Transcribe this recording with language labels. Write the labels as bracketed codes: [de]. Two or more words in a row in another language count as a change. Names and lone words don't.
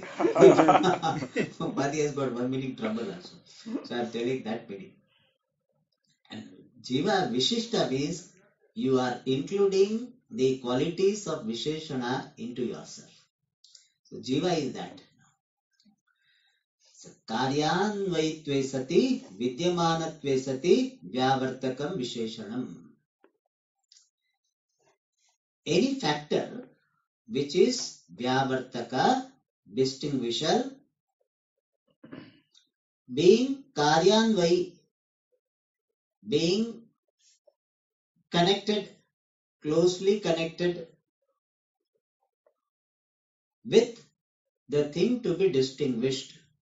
[en] Upadhi has got one meaning, trouble also. So I am telling that meaning. And [sa] jiva vishishta [en] means you are including the qualities of visheshana into yourself. So jiva is that. [sa] So karyanvaitve sati vidyamanatve sati vyavartakam visheshanam. [en] Any factor which is vyavartaka, distinguisher, being karyanvai, being connected, closely connected with the thing to be distinguished.